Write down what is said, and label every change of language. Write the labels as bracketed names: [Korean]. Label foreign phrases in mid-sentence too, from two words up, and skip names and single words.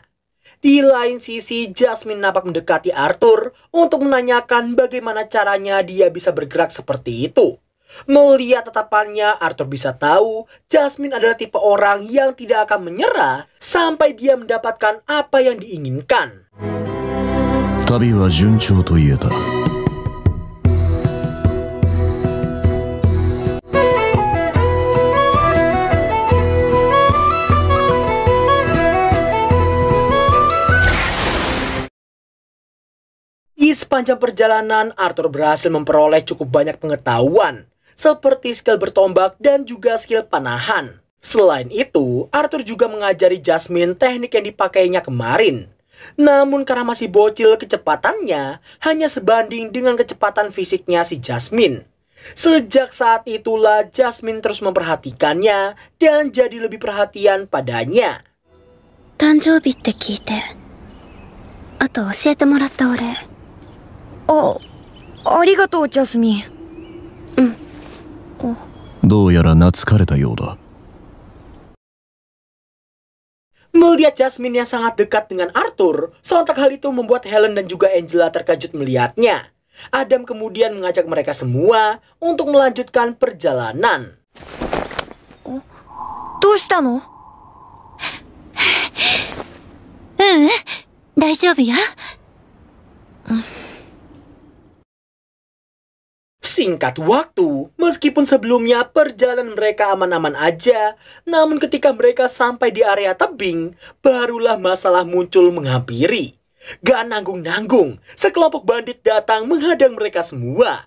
[Indonesian] Di lain sisi, Jasmine nampak mendekati Arthur untuk menanyakan bagaimana caranya dia bisa bergerak seperti itu. Melihat tatapannya, Arthur bisa tahu Jasmine adalah tipe orang yang tidak akan menyerah sampai dia mendapatkan apa yang diinginkan. [Japanese] 旅は順調と言えた。 [Indonesian] Di sepanjang perjalanan, Arthur berhasil memperoleh cukup banyak pengetahuan, seperti skill bertombak dan juga skill panahan. Selain itu, Arthur juga mengajari Jasmine teknik yang dipakainya kemarin. Namun karena masih bocil, kecepatannya hanya sebanding dengan kecepatan fisiknya si Jasmine. Sejak saat itulah Jasmine terus memperhatikannya dan jadi lebih perhatian padanya. [Japanese] 誕生日って聞いて、あと教えてもらったお礼。ありがとう、ジャスミン。どうやら懐かれたようだ。 [Indonesian] Melihat Jasmine yang sangat dekat dengan Arthur, sontak hal itu membuat Helen dan juga Angela terkejut melihatnya. Adam kemudian mengajak mereka semua untuk melanjutkan perjalanan. [Japanese] どうしたの？大丈夫よ。 [Indonesian] Singkat waktu, meskipun sebelumnya perjalanan mereka aman-aman aja, namun ketika mereka sampai di area tebing, barulah masalah muncul menghampiri. Gak nanggung-nanggung, sekelompok bandit datang menghadang mereka semua.